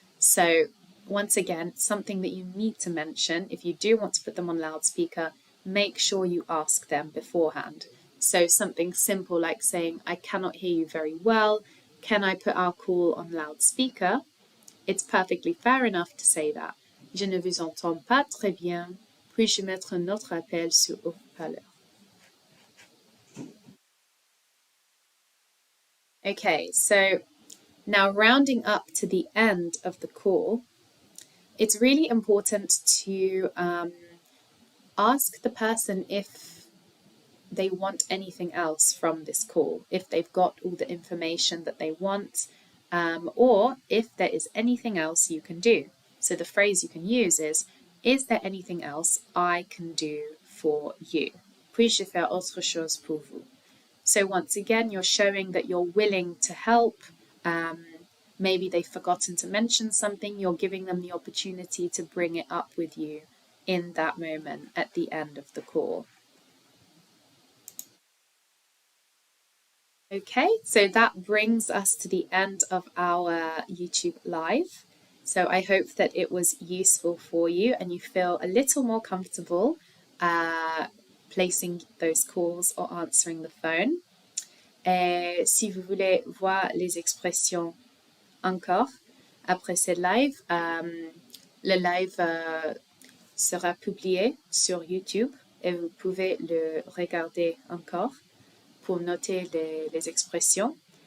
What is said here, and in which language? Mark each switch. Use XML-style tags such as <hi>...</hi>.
<en>So once again, something that you need to mention, if you do want to put them on loudspeaker, make sure you ask them beforehand. So something simple like saying, I cannot hear you very well. Can I put our call on loudspeaker? It's perfectly fair enough to say that.</en> <fr>Je ne vous entends pas très bien. Puis-je mettre notre appel sur haut-parleur?</fr> <en>Okay, so now rounding up to the end of the call, it's really important to ask the person if they want anything else from this call, if they've got all the information that they want, or if there is anything else you can do. So the phrase you can use is there anything else I can do for you?</en> <fr>Puis-je faire autre chose pour vous?</fr> <en>So once again, you're showing that you're willing to help. Maybe they've forgotten to mention something. You're giving them the opportunity to bring it up with you in that moment at the end of the call. Okay, so that brings us to the end of our YouTube Live. So I hope that it was useful for you and you feel a little more comfortable placing those calls or answering the phone.</en> <fr>Si vous voulez voir les expressions encore après cette live, Le live sera publié sur YouTube et vous pouvez le regarder encore pour noter les expressions.</fr>